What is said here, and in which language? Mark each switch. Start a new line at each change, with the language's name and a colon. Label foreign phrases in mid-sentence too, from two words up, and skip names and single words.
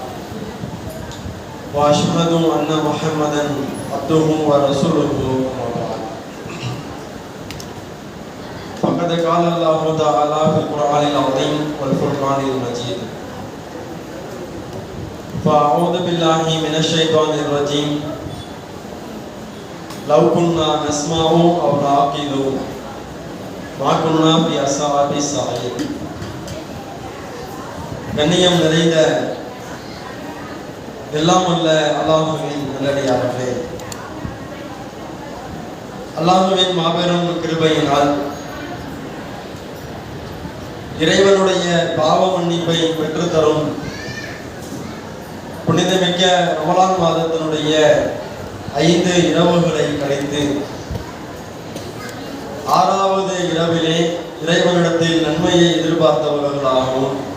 Arabic: وأشهد أن محمدا عبده ورسوله فقد قال الله تعالى في القرآن العظيم والفرقان المجيد فأعوذ بالله من الشيطان الرجيم لو كنا نسمع أو نعقل ما كنا في أصحاب السعير.
Tamil: கண்ணியம் நிறைந்த எல்லாம் உள்ள அல்லாஹ்வின் நல்லடியார்களே, அல்லாஹ்வின் மாபெரும் கிருபையினால் இறைவனுடைய பாவ மன்னிப்பை பெற்றுத்தரும் புனிதமிக்க ரமலான் மாதத்தினுடைய 5 இரவுகளை கழித்து 6வது இரவிலே இறைவனிடத்தில் நன்மையை எதிர்பார்த்தவர்களாகவும்